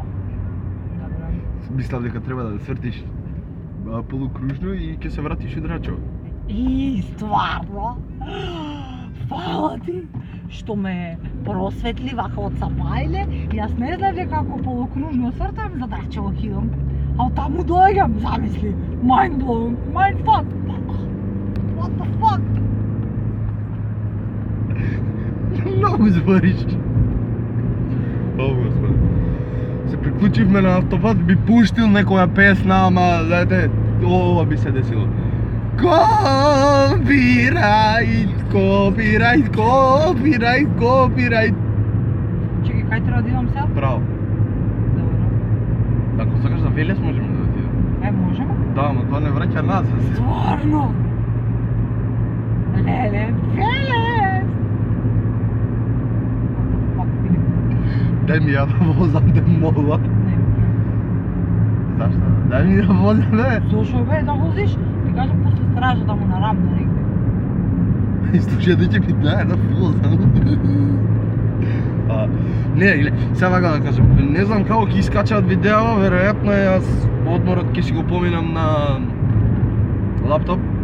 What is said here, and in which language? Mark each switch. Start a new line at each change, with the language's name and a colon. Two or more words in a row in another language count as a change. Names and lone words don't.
Macedonian: Мислам дека треба да свртиш полукружно и ќе се вратиш од Рачево. И стварно? Фала ти што ме просветли вака од Сапајле. Јас не знам дека ако полукружно свртам за Рачево кидам. А од таму доаѓам, замисли.
English: Mind blown, mind fuck. What the fuck?
Macedonian: Многу збориш. О, Господи. Се приклучивме на автопат, би пуштил некоја песна, ама, знаете, ова би се десило. Копирајт. Чекай, кај треба да идам сега? Браво. Добро. Ако сакаш за Велес можеме да отидеме. Можеме? Да, ама тоа не враќа назад. Стварно? Леле, Велес!
English: What the fuck,
Macedonian: Филип? Дај ми ја да возам, те молам. Не. Зашто? Дај ми да возам, бе. Зошо бе да возиш? Ти кажам после стража да му нарамна негде. И слушај, да ќе ми дај да возам. Не, сега вака да кажам, не знам како ќе искачаат видеа, веројатно јас одморот ќе си го поминам на лаптоп.